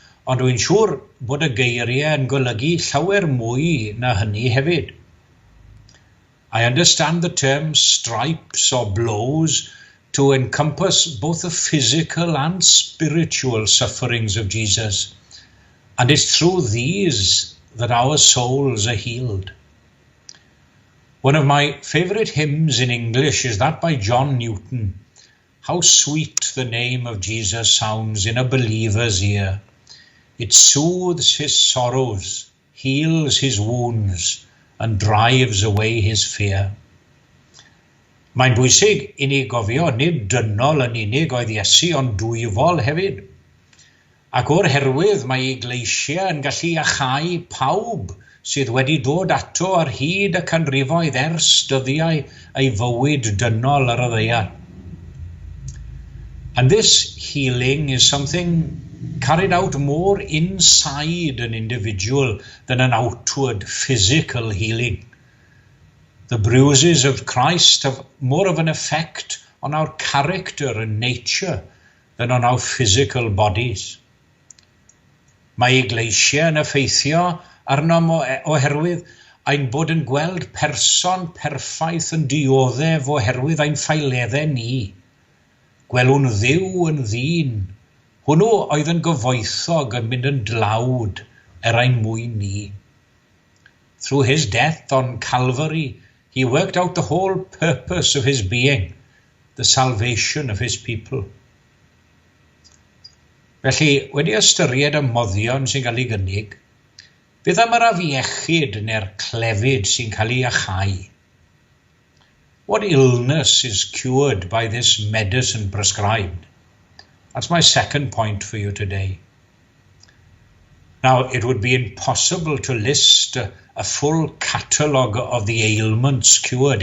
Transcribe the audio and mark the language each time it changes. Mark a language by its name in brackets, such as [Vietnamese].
[Welsh] Ond dwi'n siŵr bod y geiriau yn golygu llawer mwy na hynny hefyd. [English] I understand the term stripes or blows to encompass both the physical and spiritual sufferings of Jesus. And it's through these that our souls are healed. One of my favourite hymns in English is that by John Newton. How sweet the name of Jesus sounds in a believer's ear. It soothes his sorrows, heals his wounds, and drives away his fear. [Welsh] Mae'n bwysig I ni gofio nid dynol yn unig oedd Iesu ond dwyfol hefyd. Ac o'r herwydd mae Eglwysia yn gallu achau pawb sydd wedi dod ato ar hyd y canrifoedd ers dyddiau ei fywyd dynol ar y ddaear. [English] And this healing is something carried out more inside an individual than an outward physical healing. The bruises of Christ have more of an effect on our character and nature than on our physical bodies. [Welsh] Mae Eglwysia yn effeithio arnom oherwydd ein bod yn gweld person perffaith yn dioddef oherwydd ein ffaileddau ni. Gwelwn Dduw yn ddyn. Hwnnw oedd yn gyfoethog yn mynd yn dlawd ein mwyn ni. [English] Through his death on Calvary, he worked out the whole purpose of his being, the salvation of his people. [Welsh] Felly, wedi ystyried y moddion sy'n cael ei gynnig, beth am yr afiechyd neu'r clefyd sy'n cael ei achau? [English] What illness is cured by this medicine prescribed? That's my second point for you today. Now, it would be impossible to list a full catalogue of the ailments cured.